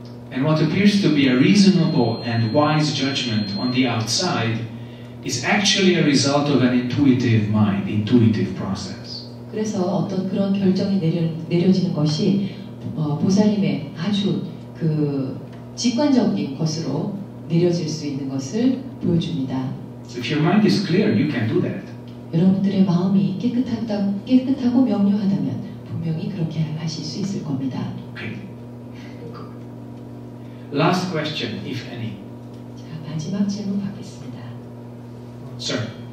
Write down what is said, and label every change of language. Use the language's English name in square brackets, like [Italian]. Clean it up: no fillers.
[English] And what appears to be a reasonable and wise judgment on the outside is actually a result of an intuitive mind, intuitive process. [Korean] 그래서 어떤 그런 결정이 내려지는 것이 보살님의 아주 그 직관적인 것으로 내려질 수 있는 것을 보여줍니다. [English] So if your mind is clear, you can do that. [Korean] 여러분들의 마음이 깨끗하고 명료하다면 분명히 그렇게 하실 수 있을 겁니다. [English] Okay. Last question, if any. [Korean] 자, 마지막 질문 받겠습니다. [English] Sir.